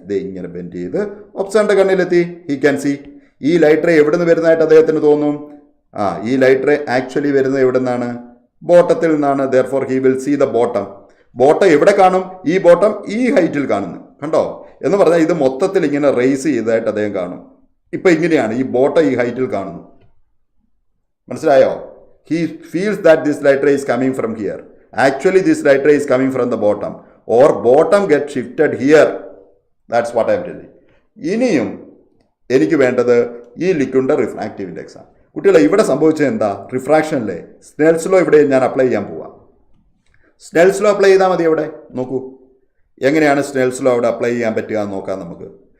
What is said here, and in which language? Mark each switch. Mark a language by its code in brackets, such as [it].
[ml] ദേ ഇങ്ങനെ ബെൻഡ് ചെയ്ത് ഒബ്സർവറിൻ്റെ കണ്ണിലെത്തി. [en] He can see. [ml] ഈ ലൈറ്റ് റേ എവിടെ നിന്ന് വരുന്നതായിട്ട് അദ്ദേഹത്തിന് തോന്നും? ഈ ലൈറ്റ് റേ ആക്ച്വലി വരുന്നത് എവിടെ നിന്നാണ്? ബോട്ടത്തിൽ നിന്നാണ്. [en] Therefore he will see the bottom. [ml] Bottom എവിടെ കാണും? ഈ ബോട്ടം ഈ ഹൈറ്റിൽ കാണുന്നു. കണ്ടോ? എന്ന് പറഞ്ഞാൽ ഇത് മൊത്തത്തിൽ ഇങ്ങനെ റേസ് ചെയ്തതായിട്ട് അദ്ദേഹം കാണും. ഇപ്പം ഇങ്ങനെയാണ്. ഈ ബോട്ടം ഈ ഹൈറ്റിൽ കാണുന്നു. മനസ്സിലായോ? [en] He feels that this light ray is coming from here. Actually, this light ray is coming from the bottom. Or bottom gets shifted here. That's what I am telling. [ml] ഇനിയും എനിക്ക് വേണ്ടത് ഈ ലിക്വിഡിൻ്റെ റിഫ്രാക്റ്റീവ് ഇൻഡെക്സ് ആണ്. കുട്ടികളെ, ഇവിടെ സംഭവിച്ചത് എന്താ? റിഫ്രാക്ഷനിലെ Snell's law ഇവിടെ ഞാൻ അപ്ലൈ ചെയ്യാൻ പോവാം. സ്നെൽസ് ലോ അപ്ലൈ ചെയ്താൽ മതി. അവിടെ നോക്കൂ, എങ്ങനെയാണ് സ്നെൽസ് ലോ അവിടെ അപ്ലൈ ചെയ്യാൻ പറ്റുക എന്ന് നോക്കാം നമുക്ക്.